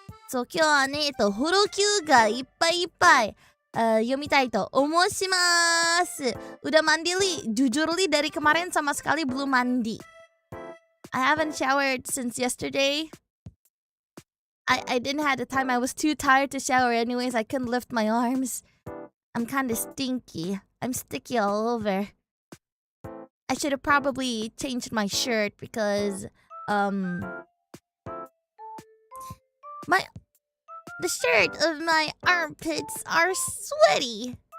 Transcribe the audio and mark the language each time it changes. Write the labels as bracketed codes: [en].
[ja] So, 今日はね、ホロ Q がいっぱいいっぱい読みたいと思います。 [id] Udah mandi li? Jujur li dari kemarin sama sekali belum mandi. [en] I haven't showered since yesterday. I didn't have the time. I was too tired to shower anyways. I couldn't lift my arms. I'm kind of stinky. I'm sticky all over. I should have probably changed my shirt because the shirt of my armpits are sweaty.